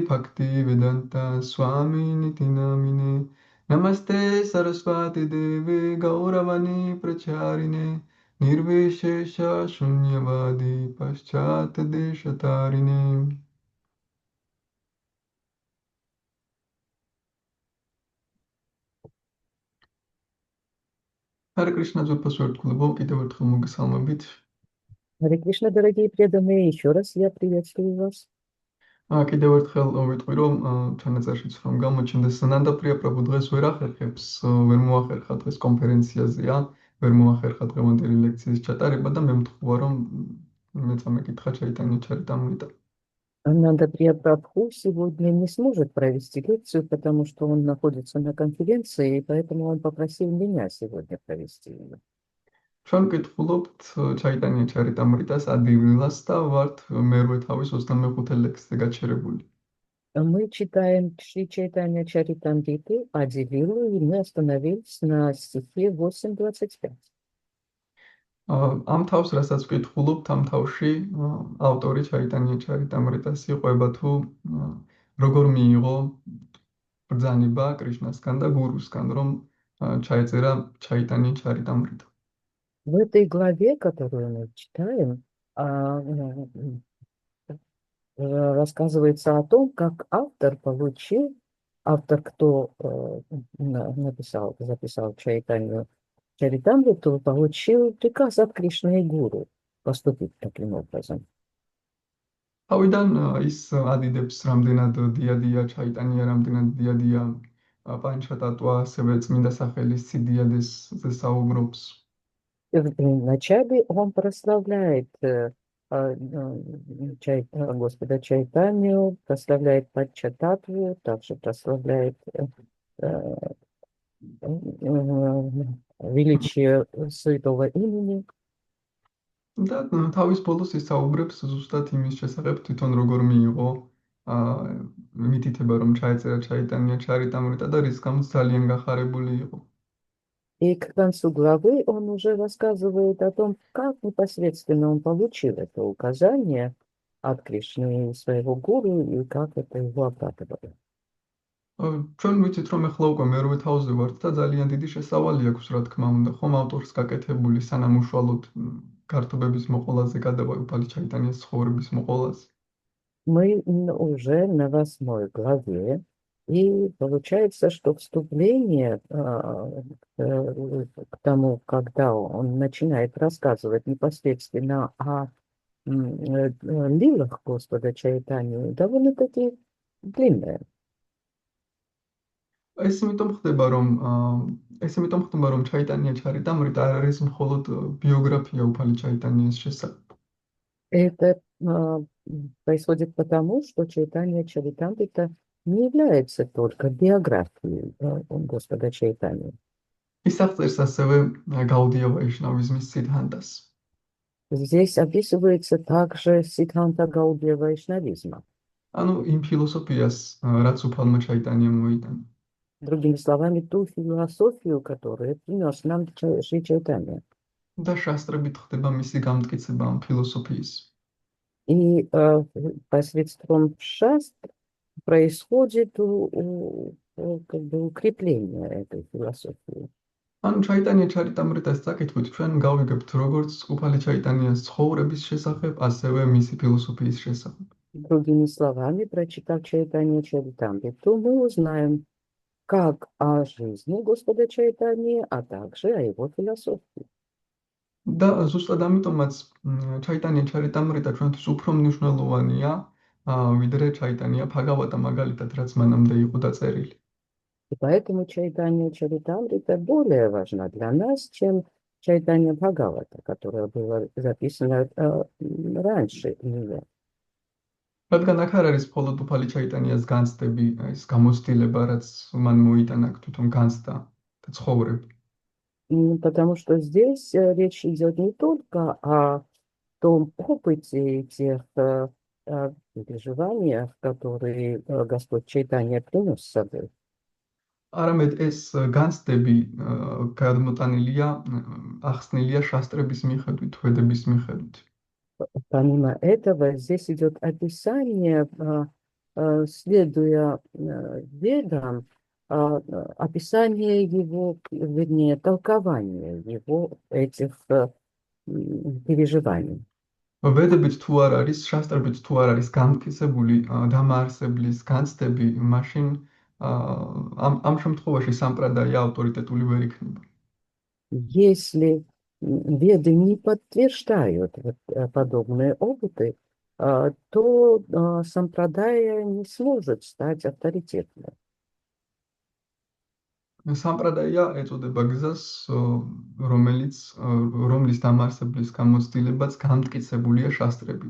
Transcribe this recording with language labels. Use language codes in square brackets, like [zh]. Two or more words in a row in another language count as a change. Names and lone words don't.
[sa] भक्ति वेदान्त स्वामी निति नामिने नमस्ते सरस्वती देवी गौरवाणी प्रचारिणे निर्विशेष शून्यवादी पश्चात् देशतारिणे हरे कृष्ण Zulpas Vertkulabo [ka] კიდევ ერთხელ მოგესალმებით. [ru] Харе Кришна, дорогие преданные, еще раз я приветствую вас. [ka] კიდევ ერთხელ ვიტყვი რომ ჩანაწერშიც რომ გამოჩნდეს ნანდაპრია პრაბუ დღეს ვერ ახერხებს ვერ მოახერხა დღეს კონფერენციაზეა ვერ მოახერხა დღევანდელი ლექციის ჩატარება და მე მთხოვა რომ მეც ამეკითხა ჩაიტანია ჩარიტამრიტა [ru] Ананда Прабху сегодня не сможет провести лекцию, потому что он находится на конференции, и поэтому он попросил меня сегодня провести ее. [ka] ჩვენ ვკითხულობთ ჩაიტანია ჩარიტამრიტას ადივილას და ვართ მერვე თავის 25 ლექსზე გაჩერებული. [ru] Мы читаем Шри Чайтанья Чаритамриту, Адивилу, и мы остановились на стихе 8:25. [ka] ამ თავს, რასაც ვკითხულობთ, ამ თავში ავტორი ჩაიტანია ჩარიტამრიტას იყვება თუ როგორ მიიღო ბრძანება კრიშნასგან და გურუსგან, რომ ჩაეწერა ჩაიტანია ჩარიტამრიტა. [ru] В этой главе, которую мы читаем, рассказывается о том, как автор получил, кто записал Чайтанью Чаритамриту, получил приказ от Кришны и Гуру поступить таким образом. [ka] თავიდან ის ადიდებს რამდენად დიადია ჩაიტანია, რამდენად დიადია პანჩატატვა, ასევე წმინდა სახელის სიდიადესზე საუბრობს. [ru] Вначале он прославляет Господа Чайтанью, прославляет Панчататву, также прославляет величие святого имени. [ka] და თავის ბოლოს ის საუბრებს ზუსტად იმის შესახებ, თვითონ როგორ მიიღო მითითება, რომ ჩაეწერა Чайтанья Чаритамрита და რის გამოც ძალიან გახარებული იყო. [ru] И к концу главы он уже рассказывает о том, как непосредственно он получил это указание от Кришны и своего гуру, и как это его обрадовало. [ka] ჩვენ ვიცით, რომ ეხლა უკვე მერვე თავზე ვართ და ძალიან დიდი შესავალი აქვს, რა თქმა უნდა, ხომ ავტორს გაკეთებული, სანამ უშუალოდ გართობების მოყოლაზე გადავაი უფალი Чайтаньяс ცხოვრების მოყოლაზე. [ru] Мы уже на 8 главе, и получается, что вступление к тому, когда он начинает рассказывать непосредственно о лилах Господа Чайтаньи, довольно-таки длинное. [ka] ეს იმიტომ ხდება, რომ Чайтанья Чаритамрита არ არის მხოლოდ ბიოგრაფია უფალი Чайтаньяс შესახებ. [ru] Это происходит потому, что Чайтанья Чаритамрита не является только биографией Господа Чайтаньи. [ka] ის აღწერს ასევე გაუდია ვაიშნავიზმის სიდჰანტას. [ru] Здесь описывается также Сиддханта Гаудия вайшнавизма. [ka] ანუ იმ ფილოსოფიას, რაც უფალმა Чайтаньям მოიტანა. [ru] Другими словами, ту философию, которую принес нам Шри Чайтанья. [ka] და შასტრებით ხდება მისი გამტკიცება ამ ფილოსოფიის. [ru] И посредством шастр происходит как бы укрепление этой философии. [ka] ანუ Чайтанья Чаритамритას წაკითხვით ჩვენ გავიგებთ როგორც უფალი Чайтаньяс ცხოვრების შესახებ, ასევე მისი ფილოსოფიის შესახებ. [ru] Другими словами, прочитав Чайтанью Чаритамриту, мы узнаем, как о жизни Господа Чайтаньи, а также о его философии. [ka] და ზუსტად ამიტომაც Чайтанья Чаритамрита ჩვენთვის უფრო მნიშვნელოვანია, ვიდრე Чайтанья Бхагавата მაგალითად, რაც მანამდე იყო დაწერილი. [ru] И поэтому Чайтанья Чаритамрита более важна для нас, чем Чайтанья Бхагавата, которая была записана раньше нее. [ka] რადგან აქ არ არის მხოლოდ უფალი Чайтаньяс განცდები, ეს გამოცდილება, რაც მან მოიტანა, თვითონ განცდა და ცხოვრება. [ru] Потому что здесь речь идет не только о том опыте, тех переживаниях, которые Господь Чайтанья принес с собой. [ka] არამედ ეს განცდები გადმოტანილია, ახსნილია შასტრების მიხედვით, თვედების მიხედვით. [ru] Помимо этого, здесь идет описание, следуя ведам, описание его, вернее, толкование его этих переживаний. [ka] ვედებით თუ არ არის, შასტრებით თუ არ არის გამტკიცებული დამაარსებლის განცდები, მაშინ ამ შემთხვევაში სამპრადაია ავტორიტეტული ვერ იქნება. [ru] Если веды не подтверждают подобные опыты, то сампрадая не сможет стать авторитетным. [ka] სამპრადაია ეწოდება გზას, რომლის დამაარსებლის გამოცდილებაც გამტკიცებულია შასტრებით.